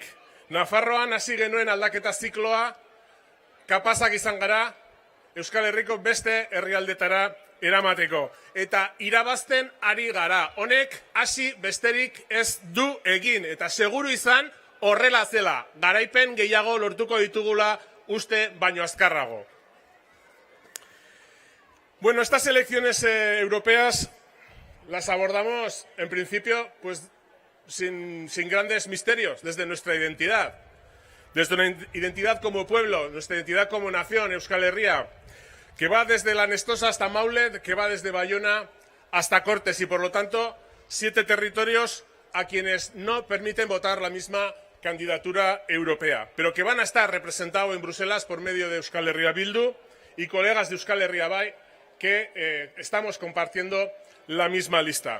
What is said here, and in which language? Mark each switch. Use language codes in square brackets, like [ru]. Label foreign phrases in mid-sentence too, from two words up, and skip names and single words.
[eu] Nafarroan hasi genuen aldaketa zikloa, kapazak izan gara, Euskal Herriko beste herrialdetara eramateko. Eta irabazten ari gara. Honek hasi besterik ez du egin. Eta seguru izan horrela zela. Garaipen gehiago lortuko ditugula uste baino azkarrago. [es] Bueno, estas elecciones europeas las abordamos, en principio, pues sin grandes misterios desde nuestra identidad. desde una identidad como pueblo, nuestra identidad como nación, Euskal Herria, que va desde la Nestosa hasta Maule, que va desde Bayona hasta Cortes y, por lo tanto, 7 territorios a quienes no permiten votar la misma candidatura europea, pero que van a estar representados en Bruselas por medio de Euskal Herria Bildu y colegas de Euskal Herria Bai que estamos compartiendo la misma lista.